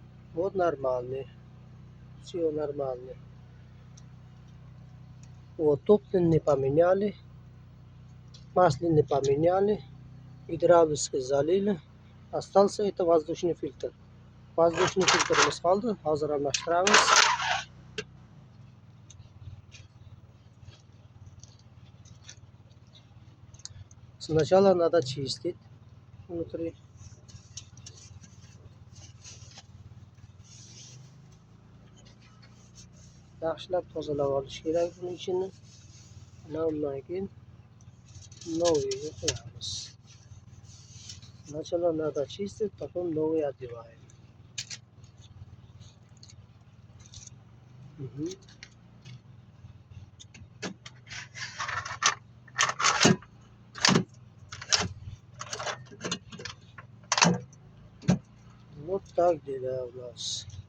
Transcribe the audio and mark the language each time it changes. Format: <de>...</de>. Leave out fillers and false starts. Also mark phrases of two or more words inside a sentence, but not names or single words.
<ru>Вот нормальный. Все нормально. Вот топливо не поменяли. Масло не поменяли. Гидравлически залили. Остался это воздушный фильтр. Воздушный фильтрimiz</ru> <uz>qoldi. Hozir almashtiramiz.</uz> <ru>Сначала надо чистить внутри.</ru> <uz>Yaxshilab tozalab olish kerak buning ichini. Undan keyin новыйga qo'yamiz.</uz> <ru>Сначала надо чистить, потом новый одеваем. Угу. Вот так дела у нас.</ru>